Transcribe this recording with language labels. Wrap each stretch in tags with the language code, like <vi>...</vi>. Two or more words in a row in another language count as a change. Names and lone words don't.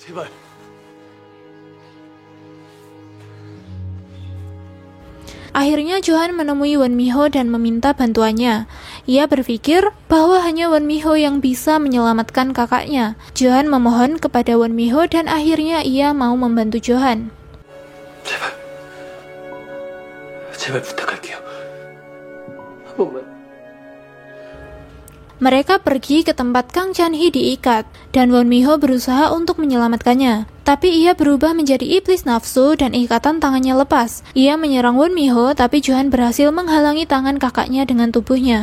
<id>Akhirnya Johan menemui Won Mi-ho dan meminta bantuannya. Ia berpikir bahwa hanya Won Mi-ho yang bisa menyelamatkan kakaknya. Johan memohon kepada Won Mi-ho dan akhirnya ia mau membantu Johan.</id> <ko>제발 부탁할게요. 한 번만.</ko> <id>Mereka pergi ke tempat Kang Chan-hee diikat, dan Won Mi-ho berusaha untuk menyelamatkannya. Tapi ia berubah menjadi iblis nafsu dan ikatan tangannya lepas. Ia menyerang Won Mi-ho, tapi Johan berhasil menghalangi tangan kakaknya dengan tubuhnya.</id>